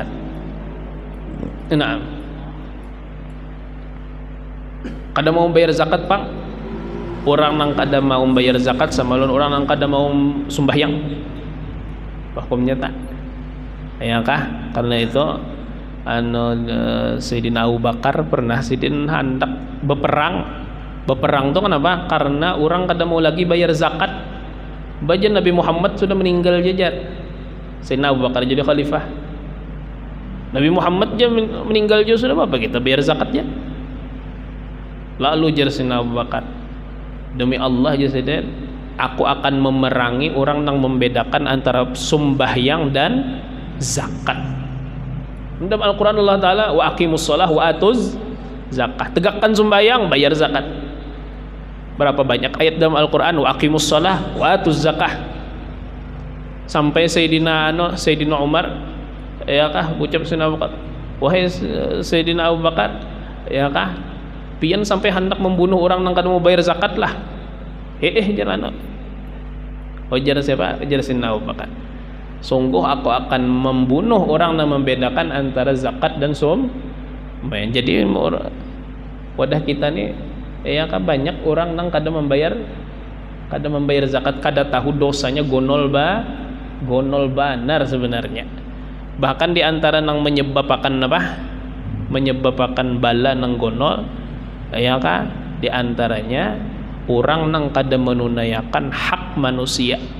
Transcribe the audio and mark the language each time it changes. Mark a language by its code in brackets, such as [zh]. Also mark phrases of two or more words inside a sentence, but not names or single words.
[bjn] Nah, kada mau bayar zakat Pak, orang nang kada mau bayar zakat sama orang nang kada mau sembahyang, hukumnya tak, ya kah? [id] Karena itu Sayyidina Abu Bakar pernah Sayyidina hendak berperang tuh kenapa? [bjn] Karena orang kada mau lagi bayar zakat. Bajan Nabi Muhammad sudah meninggal jajar, [id] Sayyidina Abu Bakar jadi khalifah. Nabi Muhammad aja meninggal juga sudah, apa kita bayar zakatnya? Lalu jar Sayyidina Abu Bakar, demi Allah aja Sayyidina, aku akan memerangi orang yang membedakan antara sembahyang dan zakat. [ar] Dalam Al-Quran Allah Ta'ala, وأقيموا الصلاة وآتوا الزكاة, [id] tegakkan sembahyang, bayar zakat. Berapa banyak ayat dalam Al-Quran [ar] وأقيموا الصلاة وآتوا الزكاة, [bjn] sampai Sayyidina Umar, ya kah, ucap Sayyidina Abu Bakar, wahai Sayyidina Abu Bakar, ya kah pian sampai hendak membunuh orang nang kada mau bayar zakat lah. [id] Jalan. Ujar siapa? Ujar Sayyidina Abu Bakar, sungguh aku akan membunuh orang yang membedakan antara zakat dan sumbangan. [bjn] Jadi wadah kita nih ya kan banyak orang nang kada membayar zakat, kada tahu dosanya gonol banar sebenarnya. Bahkan di antara nang menyebabkan bala nang gonol ya kan di antaranya orang nang kada menunaikan hak manusia.